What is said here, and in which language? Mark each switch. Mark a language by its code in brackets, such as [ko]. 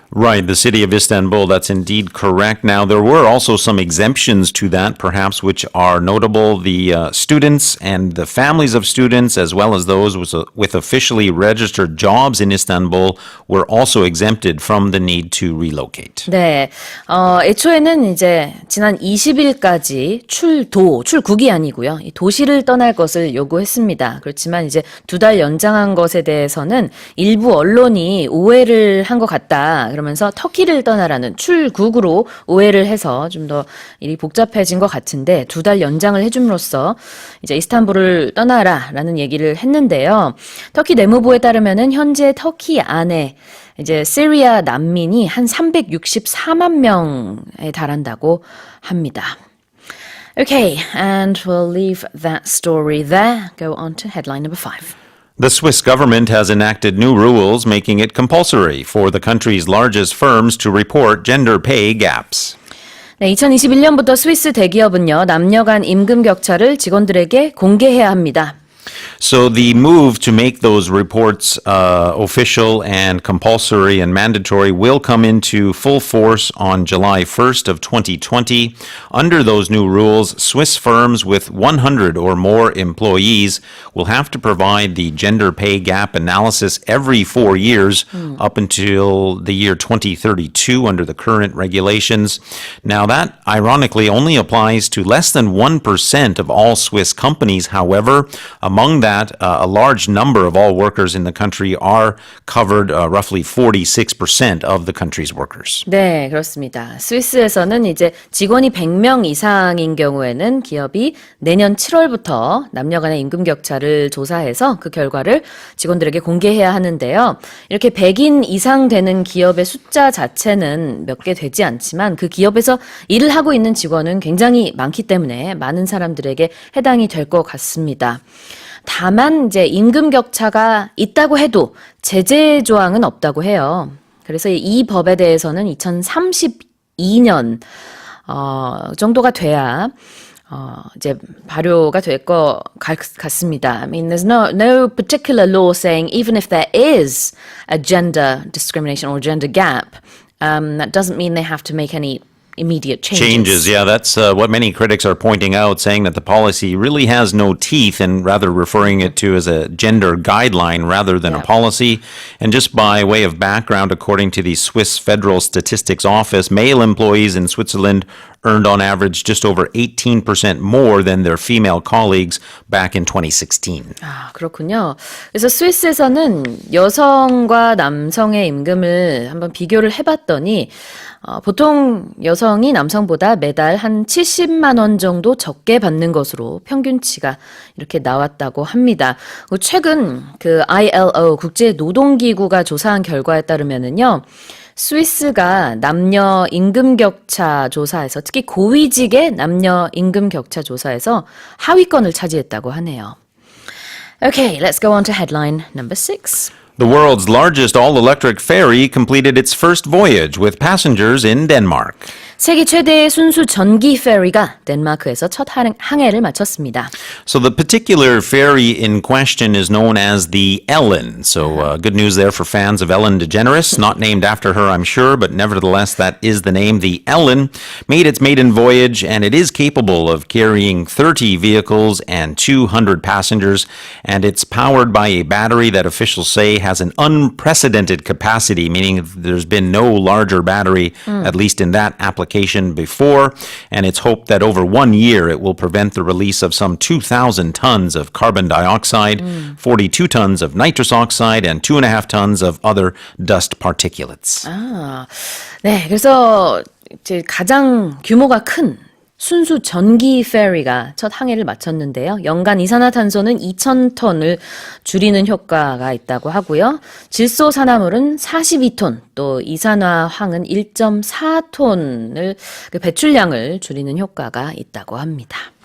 [en] Right, the city of Istanbul, that's indeed correct. Now, there were also some exemptions to that, perhaps, which are notable. The students and the families of students, as well as those with officially registered jobs in Istanbul, were also exempted from the need to relocate. [ko] 네, 애초에는 이제 지난 20일까지 출국이 아니고요. 이 도시를 떠날 것을 요구했습니다. 그렇지만 이제 2달 연장한 것에 대해서는 일부 언론이 오해를 한 것 같다. 그러면서 터키를 떠나라는 출국으로 오해를 해서 좀 더 일이 복잡해진 것 같은데 2달 연장을 해줌으로써 이제 이스탄불을 떠나라라는 얘기를 했는데요. 터키 내무부에 따르면은 현재 터키 안에 이제 시리아 난민이 한 364만 명에 달한다고 합니다. [en] Okay, and we'll leave that story there. Go on to headline number 5. The Swiss government has enacted new rules making it compulsory for the country's largest firms to report gender pay gaps. [ko] 네, 2021년부터 스위스 대기업은요, 남녀 간 임금 격차를 직원들에게 공개해야 합니다. [en] So the move to make those reports official and compulsory and mandatory will come into full force on July 1st of 2020. Under those new rules, Swiss firms with 100 or more employees will have to provide the gender pay gap analysis every 4 years up until the year 2032 under the current regulations. Now that ironically only applies to less than 1% of all Swiss companies. However, a among that, a large number of all workers in the country are covered, roughly 46% of the country's workers. [ko] 네, 그렇습니다. 스위스에서는 이제 직원이 100명 이상인 경우에는 기업이 내년 7월부터 남녀 간의 임금 격차를 조사해서 그 결과를 직원들에게 공개해야 하는데요. 이렇게 100인 이상 되는 기업의 숫자 자체는 몇 개 되지 않지만 그 기업에서 일을 하고 있는 직원은 굉장히 많기 때문에 많은 사람들에게 해당이 될 것 같습니다. 다만 이제 임금 격차가 있다고 해도 제재 조항은 없다고 해요. 그래서 이 법에 대해서는 2032년 정도가 돼야 이제 발효가 될 것 같습니다. [en] I mean, there's no particular law saying even if there is a gender discrimination or gender gap, that doesn't mean they have to make any immediate changes. Yeah, that's what many critics are pointing out, saying that the policy really has no teeth and rather referring it to as a gender guideline rather than a policy. And just by way of background, according to the Swiss Federal Statistics Office, male employees in Switzerland earned on average just over 18% more than their female colleagues back in 2016. [ko] 아, 그렇군요. 그래서 스위스에서는 여성과 남성의 임금을 한번 비교를 해봤더니 보통 여성이 남성보다 매달 한 70만 원 정도 적게 받는 것으로 평균치가 이렇게 나왔다고 합니다. 최근 그 ILO 국제노동기구가 조사한 결과에 따르면은요. 스위스가 남녀 임금 격차 조사에서 특히 고위직의 남녀 임금 격차 조사에서 하위권을 차지했다고 하네요. [en] Okay, let's go on to headline number 6. The world's largest all-electric ferry completed its first voyage with passengers in Denmark. [ko] 세계 최대의 순수 전기 페리가 덴마크에서 첫 항해를 마쳤습니다. [en] So the particular ferry in question is known as the Ellen. So good news there for fans of Ellen DeGeneres. Not named after her, I'm sure, but nevertheless, that is the name. The Ellen made its maiden voyage, and it is capable of carrying 30 vehicles and 200 passengers, and it's powered by a battery that officials say has an unprecedented capacity, meaning there's been no larger battery, at least in that application before, and it's hoped that over 1 year it will prevent the release of some 2,000 tons of carbon dioxide, 42 tons of nitrous oxide, and 2.5 tons of other dust particulates. [ko] 아, 네, 그래서 이제 가장 규모가 큰 순수 전기 페리가 첫 항해를 마쳤는데요. 연간 이산화탄소는 2,000톤을 줄이는 효과가 있다고 하고요. 질소 산화물은 42톤, 또 이산화황은 1.4톤을 그 배출량을 줄이는 효과가 있다고 합니다.